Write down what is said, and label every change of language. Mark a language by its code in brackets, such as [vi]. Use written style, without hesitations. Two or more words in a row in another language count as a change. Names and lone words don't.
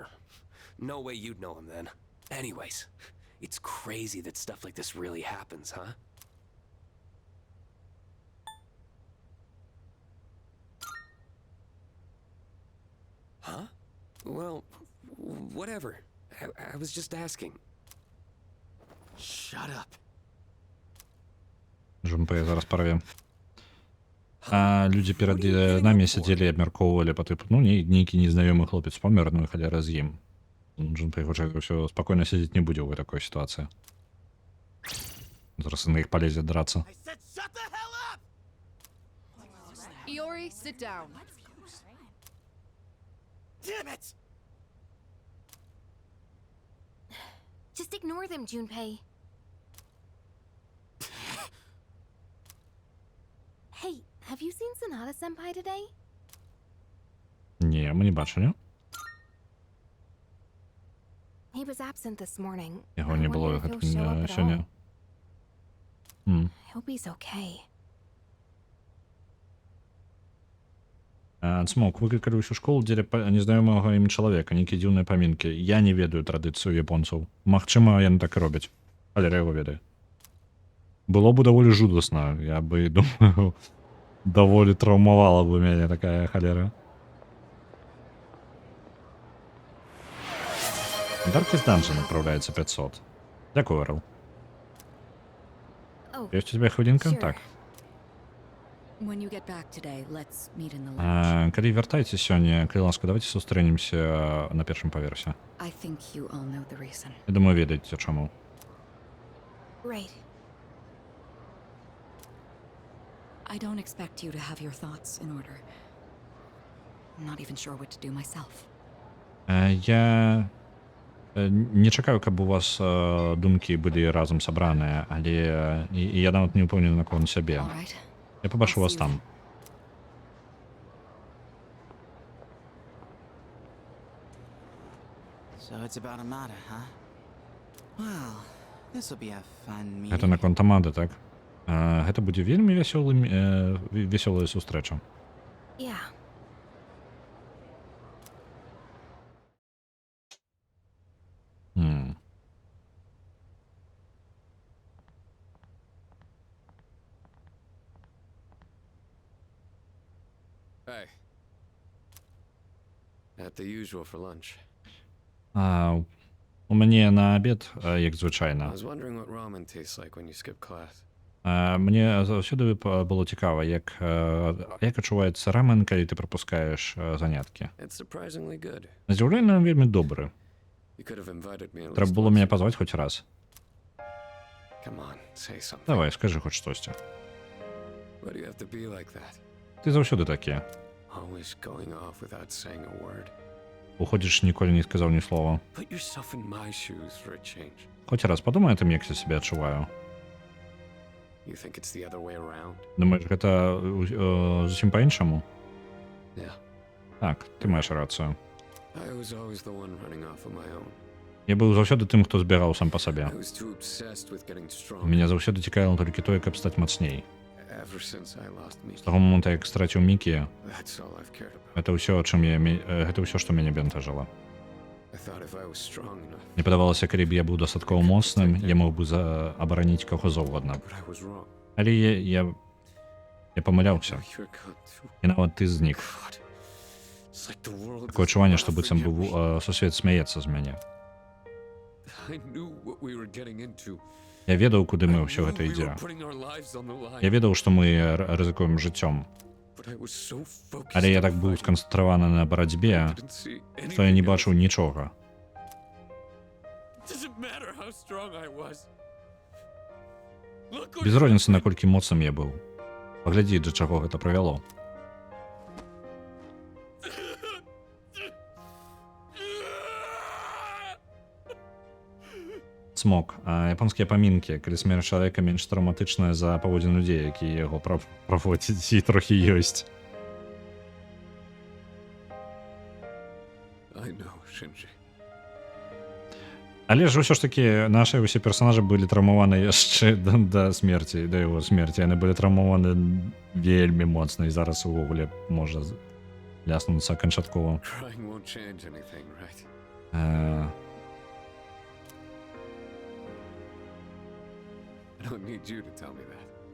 [en] No way you'd know him then. Anyways, it's crazy that stuff like this really happens, huh? Huh? Well, whatever. I was just asking. Shut up. [uk] Джунпей зараз порвем. А люди перед нами сидели і обмірковували по типу, ну, нейкий незнайомий хлопець помер, ну і халяра з ім. Джунпей хоча все спокійно сидіти не буде в такій ситуації. Зараз на їх [ru] полезет драться. [en] I said shut the hell up! Iori, sit down. Damn it! Just ignore them, Junpei. Hey, have you seen Sanada-senpai today? [uk] Ні, ми не бачили. [en] He was absent this morning. [uk] Його не [en] I [uk] було [en] wonder if he'll show up at [uk] сьогодні. [en] all. I hope he's okay. [be] Смок, выкликали ўсю школу дзеля незнаёмага ім чалавека, нейкія дзіўныя памінкі. Я не ведаю традыцыю японцаў. Магчыма, яны так і робяць. Але яго ведае. Было бы даволі жудасна. Я бы, думаю, даволі траўмавала бы мяне такая халера. [ru] Darkest Dungeon отправляется 500. [uk] Дякую, Эрл. [en] Oh, [ru] Есть у тебя хвилинка? [en] sure. [be] Так. [en] When you get back today, let's meet in the lounge. [be] Калі вяртайце сёння, калі ласка, давайте сустрэнемся на першым паверсе. [en] I think you all know the reason. [be] Я думаю, ведаеце чаму. [en] right. I don't expect you to have your thoughts in order. I'm not even sure what to do myself. [be] Я не чакаю, каб у вас думкі былі разам сабраныя, але і я нават не ўпэўнены наконт сябе. [en] All right. [be] Я пабачу вас там. [en] So it's about Amada, huh? Well, this'll be a fun meeting. [be] Гэта наконт Амады, так? Гэта будзе вельмі весёлая сустрэча. [en] Yeah. Hey. At the usual for lunch. [be] У мяне на абед, як [en] I [be] звычайна. [en] was wondering what ramen tastes like when you skip class. [be] Мне заўсёды было цікава, як адчуваецца рамен, калі ты прапускаеш заняткі. [en] It's surprisingly good. [be] На здзіўленне вельмі добры. [en] You could have invited me at [be] Трэба [en] least [be] было [en] once. [be] мяне пазваць хоць раз. [en] Come on, say something. [be] Давай, скажы хоць штосьці. [en] Why do you have to be like that? [be] Ты заўсёды такі. [en] Always going off without saying a word. [be] Уходзіш, ніколі не сказаў ні слова. [en] Put yourself in my shoes for a change. [be] Хоць раз падумай о тым, як я сябе адчуваю. [en] You think it's the other way around? [be] Думаеш, гэта зусім па-іншаму? [en] Yeah. [be] Так, ты маеш рацыю. [en] I was always the one running off on my own. [be] Я быў заўсёды тым, хто збегаў сам па сабе. [en] I was too obsessed with getting strong. [be] Мяне заўсёды цікавіла толькі тое, каб стаць мацней. [en] Ever since I lost [be] З [en] Miki, [be] таго моманту, як страціў Мікі, [en] that's all I've cared about. [be] гэта ўсё, гэта ўсё, што мяне бентажыла. [en] I thought if I was strong enough, [be] Мне падавалася, калі б я быў дастаткова моцным, я мог бы абараніць каго заўгодна. [en] but I was wrong. [be] Але я памыляўся. [en] You're gone too. [be] І нават ты знік. [en] God. It's like the world [be] Такое [en] is [be] адчуванне, што [en] laughing [be] быццам [en] at me. [be] сусвет смяецца з мяне. [en] I knew what we were getting into. [be] Я ведаў, куды [en] I [be] мы ўсё [en] knew [be] гэта [en] we [be] ідзе. [en] were putting our lives on the line. [be] Я ведаў, што мы рызыкуем жыццём. [en] But I was so focused [be] Але я [en] on [be] так быў [en] fighting, [be] сканцэнтраваны на барацьбе, [en] I didn't see [be] што я не [en] anything [be] бачыў [en] else. [be] нічога. [en] Doesn't matter how strong I was. Look what [be] Без розніцы, наколькі моцным я быў. Паглядзі, да чаго гэта прывяло. Смок. Японскія памінкі, калі смерць чалавека менш траўматычная за паводзін людзей, якія яго праводзяць, і трохі ёсць. [en] I know, Shinji. [be] Але ж ўсё ж такі нашы ўсе персонажы былі траўмаваны яшчэ да смерці, да яго смерці. Яны былі траўмаваны вельмі моцна і зараз увогуле можа ляснуцца канчаткова. [en] Crying won't change anything, right? I don't need you to tell me that.